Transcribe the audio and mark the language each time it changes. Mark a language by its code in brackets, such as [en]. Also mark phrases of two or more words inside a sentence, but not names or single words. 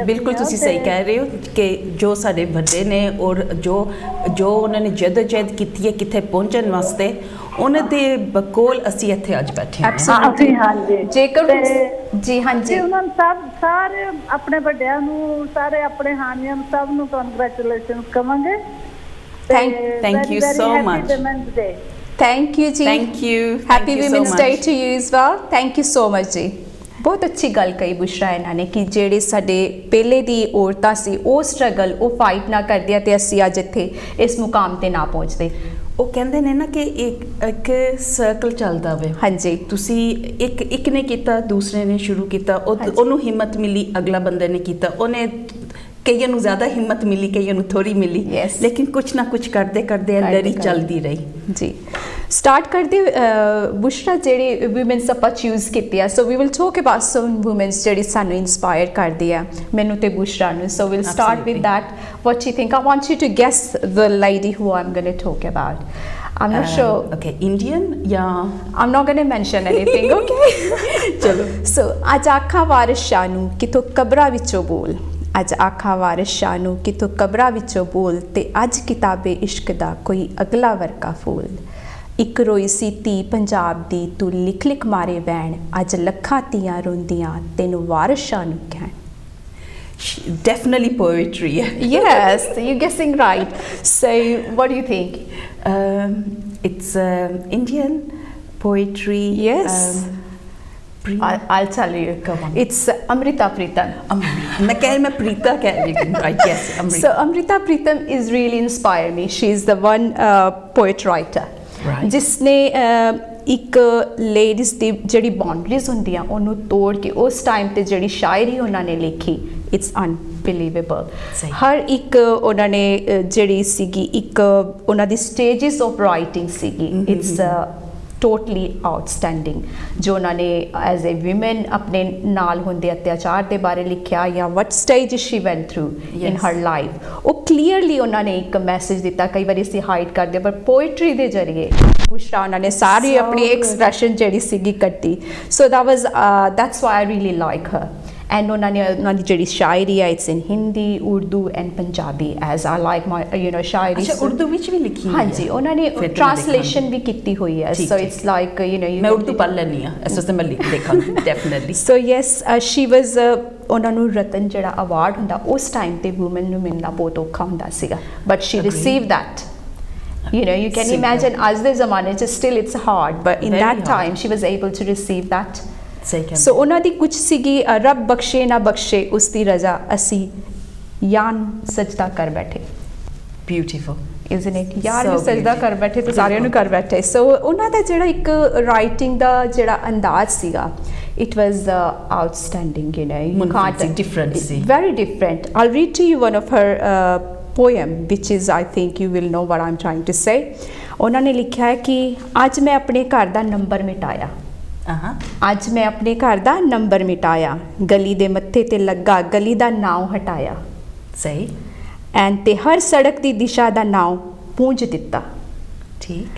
[pa] ਬਿਲਕੁਲ ਤੁਸੀਂ ਸਹੀ ਕਹਿ ਰਹੇ ਹੋ ਕਿ ਜੋ ਸਾਡੇ ਵੱਡੇ ਨੇ ਔਰ ਜੋ ਉਹਨਾਂ ਨੇ ਜਦੋਜਹਿਦ ਕੀਤੀ ਹੈ ਕਿੱਥੇ ਪਹੁੰਚਣ ਵਾਸਤੇ, ਉਹਨਾਂ ਦੇ ਬਕੋਲ ਅਸੀਂ ਇੱਥੇ ਅੱਜ ਬੈਠੇ ਹਾਂ। ਅਸੀਂ ਹਾਂਜੀ, ਜੇਕਰ ਜੀ ਹਾਂਜੀ, ਉਹਨਾਂ ਨੂੰ ਸਾਰੇ ਆਪਣੇ ਵੱਡਿਆਂ ਨੂੰ, ਸਾਰੇ ਆਪਣੇ ਹਾਨੀਆਂ ਨੂੰ, ਸਭ ਨੂੰ ਕੰਗ੍ਰੈਚੁਲੇਸ਼ਨ ਕਵਾਂਗੇ। [en] Thank you so much. Thank you जी. Thank you. Happy Women's Day to you as well. Thank you so much जी. [pa] ਬਹੁਤ ਅੱਛੀ ਗੱਲ ਕਹੀ ਬੁਸ਼ਰਾ ਇਹਨਾਂ ਨੇ ਕਿ ਜਿਹੜੇ ਸਾਡੇ ਪਹਿਲੇ ਦੀ ਔਰਤਾਂ ਸੀ ਉਹ ਸਟਰਗਲ ਉਹ ਫਾਈਟ ਨਾ ਕਰਦੀਆਂ ਤੇ ਅਸੀਂ ਅੱਜ ਇੱਥੇ ਇਸ ਮੁਕਾਮ ਤੇ ਨਾ ਪਹੁੰਚਦੇ। ਉਹ ਕਹਿੰਦੇ ਨੇ ਨਾ ਕਿ ਇੱਕ ਸਰਕਲ ਚੱਲਦਾ ਵੇ। ਹਾਂਜੀ ਤੁਸੀਂ ਇੱਕ ਨੇ ਕੀਤਾ ਦੂਸਰੇ ਨੇ ਸ਼ੁਰੂ ਕੀਤਾ ਉਹਨੂੰ ਹਿੰਮਤ ਮਿਲੀ ਅਗਲਾ ਬੰਦੇ ਨੇ ਕੀਤਾ ਉਹਨੇ ਕਈਆਂ ਨੂੰ ਜ਼ਿਆਦਾ ਹਿੰਮਤ ਮਿਲੀ ਕਈਆਂ ਨੂੰ ਥੋੜੀ ਮਿਲੀ ਲੇਕਿਨ ਕੁਛ ਨਾ ਕੁਛ ਕਰਦੇ ਕਰਦੇ ਲੜੀ ਚੱਲਦੀ ਰਹੀ ਜੀ। ਸਟਾਰਟ ਕਰਦੇ ਬੁਸ਼ਰਾ ਜਿਹੜੀ ਵੂਮਨਸ ਆਪਾਂ ਚੂਜ਼ ਕੀਤੀ ਆ [en] so we will talk about some womens [pa] ਜਿਹੜੀ ਸਾਨੂੰ ਇਨਸਪਾਇਰ ਕਰਦੀ ਆ ਮੈਨੂੰ ਤੇ ਬੁਸ਼ਰਾ ਨੂੰ [en] so we'll start with that what you think I want you to guess the lady who I'm going to talk about I'm not sure. Okay, Indian, yeah. I'm not going to mention anything, okay? Chalo. So, [pa] ਅੱਜ ਆਖਾਂ ਵਾਰਿਸ ਸ਼ਾਹ ਨੂੰ ਕਿਤੋਂ ਕਬਰਾਂ ਵਿੱਚੋਂ ਬੋਲ ਅੱਜ ਆਖਾਂ ਵਾਰਿਸ ਸ਼ਾਹ ਨੂੰ ਕਿਤੋਂ ਕਬਰਾਂ ਵਿੱਚੋਂ ਬੋਲ ਤੇ ਅੱਜ ਕਿਤਾਬੇ ਇਸ਼ਕ ਦਾ ਕੋਈ ਅਗਲਾ ਵਰਕਾ ਫੂਲ ਇੱਕ ਰੋਈ ਸੀ ਧੀ ਪੰਜਾਬ ਦੀ ਤੂੰ ਲਿਖ ਲਿਖ ਮਾਰੇ ਬੈਣ ਅੱਜ ਲੱਖਾਂ ਧੀਆਂ ਰੋਂਦੀਆਂ ਤੈਨੂੰ ਵਾਰਿਸ ਸ਼ਾਹ ਨੂੰ ਕਹਿਣ [en] Definitely poetry. Yes, you're guessing right. So, what do you think? It's Indian poetry. Yes. I'll tell you. Come on. It's Amrita Pritam. [hi] मैं प्रीता कह रही हूँ. [en] Yes, Amrita. So Amrita Pritam is really inspired me. She's the one poet writer. Right. [pa] जिसने ਇੱਕ ਲੇਡੀਜ਼ ਦੀ ਜਿਹੜੀ ਬਾਉਂਡਰੀਜ਼ ਹੁੰਦੀਆਂ ਉਹਨੂੰ ਤੋੜ ਕੇ ਉਸ ਟਾਈਮ ਤੇ ਜਿਹੜੀ ਸ਼ਾਇਰੀ ਉਹਨਾਂ ਨੇ ਲਿਖੀ [en] it's unbelievable [pa] ਹਰ ਇੱਕ ਉਹਨਾਂ ਨੇ ਜਿਹੜੀ ਸੀਗੀ ਇੱਕ ਉਹਨਾਂ ਦੀ [en] stages of writing [pa] ਸੀਗੀ [en] it's totally outstanding [pa] ਜੋ ਉਹਨਾਂ ਨੇ [en] as a woman [pa] ਆਪਣੇ ਨਾਲ ਹੁੰਦੇ ਅਤਿਆਚਾਰ ਦੇ ਬਾਰੇ ਲਿਖਿਆ ਜਾਂ [en] what stage she went through in her life [pa] ਉਹ ਕਲੀਅਰਲੀ ਉਹਨਾਂ ਨੇ ਇੱਕ ਮੈਸੇਜ ਦਿੱਤਾ ਕਈ ਵਾਰੀ ਅਸੀਂ ਹਾਈਡ ਕਰਦੇ ਪਰ ਪੋਇਟਰੀ ਦੇ ਜ਼ਰੀਏ ਬੁਸ਼ਰਾ ਉਹਨਾਂ ਨੇ ਸਾਰੀ ਆਪਣੀ ਐਕਸਪ੍ਰੈਸ਼ਨ ਜਿਹੜੀ ਸੀਗੀ ਕੱਢੀ [en] so that's why I really like her and [pa] ਉਹਨਾਂ ਦੀ ਜਿਹੜੀ ਸ਼ਾਇਰੀ ਹੈ [en] it's in Hindi Urdu and Punjabi as I like my shayari [pa] ਅੱਛਾ ਉਰਦੂ ਵਿੱਚ ਵੀ ਲਿਖੀ ਹਾਂਜੀ ਉਹਨਾਂ ਨੇ ਟ੍ਰਾਂਸਲੇਸ਼ਨ ਵੀ ਕੀਤੀ ਹੋਈ ਹੈ [en] so it's like [pa] ਮੈਂ ਉਰਦੂ ਪੜ੍ਹ ਲੈਂਦੀ ਹਾਂ ਇਸ ਵਾਸਤੇ ਮੈਂ ਦੇਖਾਂਗੀ ਡੈਫੀਨਿਟਲੀ [en] so yes she was [pa] ਉਹਨਾਂ ਨੂੰ ਰਤਨ ਜਿਹੜਾ ਅਵਾਰਡ ਹੁੰਦਾ ਉਸ ਟਾਈਮ ਤੇ ਵੂਮਨ ਨੂੰ ਮਿਲਣਾ ਬਹੁਤ ਔਖਾ ਹੁੰਦਾ ਸੀਗਾ [en] but she received that You know, you can imagine as the zamane still it's hard but in that time she was able to receive that so [pa] ਉਹਨਾਂ ਦੀ ਕੁਝ ਸੀਗੀ ਰੱਬ ਬਖਸ਼ੇ ਨਾ ਬਖਸ਼ੇ ਉਸ ਦੀ ਰਜ਼ਾ ਅਸੀਂ ਯਾਨ ਸਜਦਾ ਕਰ ਬੈਠੇ [en] ਬਿਊਟੀਫੁਲ isn't it [pa] ਯਾਰ ਨੂੰ ਸਜਦਾ ਕਰ ਬੈਠੇ ਤੇ ਸਾਰਿਆਂ ਨੂੰ ਕਰ ਬੈਠੇ ਸੋ ਉਹਨਾਂ ਦਾ ਜਿਹੜਾ ਇੱਕ ਰਾਈਟਿੰਗ ਦਾ ਜਿਹੜਾ ਅੰਦਾਜ਼ ਸੀਗਾ [en] it was outstanding you know you can't different very different I'll read to you one of her poem which is I think you will know what I'm trying to say [pa] ਉਹਨਾਂ ਨੇ ਲਿਖਿਆ ਹੈ ਕਿ ਅੱਜ ਮੈਂ ਆਪਣੇ ਘਰ ਦਾ ਨੰਬਰ ਮਿਟਾਇਆ ਅੱਜ ਮੈਂ ਆਪਣੇ ਘਰ ਦਾ ਨੰਬਰ ਮਿਟਾਇਆ ਗਲੀ ਦੇ ਮੱਥੇ ਤੇ ਲੱਗਾ ਗਲੀ ਦਾ ਨਾਮ ਹਟਾਇਆ ਸਹੀ ਐਂਡ ਤੇ ਹਰ ਸੜਕ ਦੀ ਦਿਸ਼ਾ ਦਾ ਨਾਮ ਪੂੰਝ ਦਿੱਤਾ ਠੀਕ